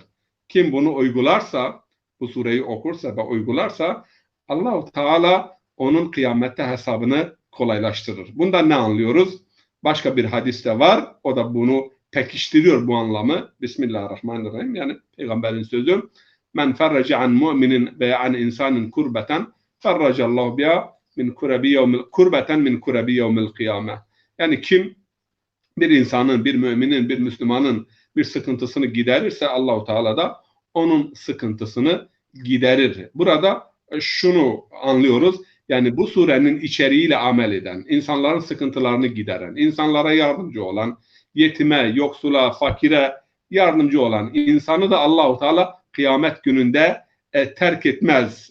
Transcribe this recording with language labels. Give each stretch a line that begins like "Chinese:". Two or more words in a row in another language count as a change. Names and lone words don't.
Turkish: Kim bunu uygularsa, bu sureyi okursa ve uygularsa Allah-u Teala onun kıyamette hesabını kolaylaştırır. Bundan ne anlıyoruz? Başka bir hadis de var. O da bunu pekiştiriyor bu anlamı. Bismillahirrahmanirrahim. Yani peygamberin sözü.
Arabic: من فرج عن مؤمن وعن إنسان كربة فرج الله بها من كربة من كرب يوم القيامة.
Turkish: Yani kim bir insanın, bir müminin, bir Müslümanın bir sıkıntısını giderirse Allah-u Teala da onun sıkıntısını giderir. Burada şunu anlıyoruz. Yani bu surenin içeriğiyle amel eden, insanların sıkıntılarını gideren, insanlara yardımcı olan, yetime, yoksula, fakire yardımcı olan insanı da Allah-u Teala kıyamet gününde terk etmez.